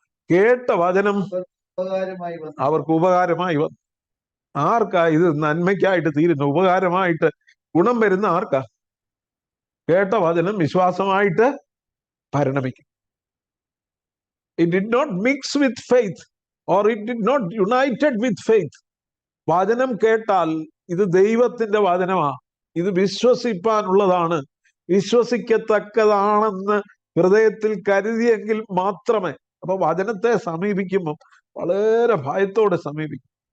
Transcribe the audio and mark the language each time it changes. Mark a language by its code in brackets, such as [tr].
[ml] കേട്ട വചനം അവർക്ക് ഉപകാരമായി വന്നു. ആർക്കാ ഇത് നന്മയ്ക്കായിട്ട് തീരുന്നു? ഉപകാരമായിട്ട് ഗുണം വരുന്ന ആർക്കാ? കേട്ട വചനം വിശ്വാസമായിട്ട് പരിണമിക്കും. [en] It did not mix with faith or it did not united with faith. [ml] വചനം കേട്ടാൽ ഇത് ദൈവത്തിന്റെ വചനമാ, ഇത് വിശ്വസിപ്പാനുള്ളതാണ്, വിശ്വസിക്കത്തക്കതാണെന്ന് ഹൃദയത്തിൽ കരുതിയെങ്കിൽ മാത്രമേ. അപ്പൊ വചനത്തെ സമീപിക്കുമ്പോൾ വളരെ ഭയത്തോടെ സമീപിക്കും.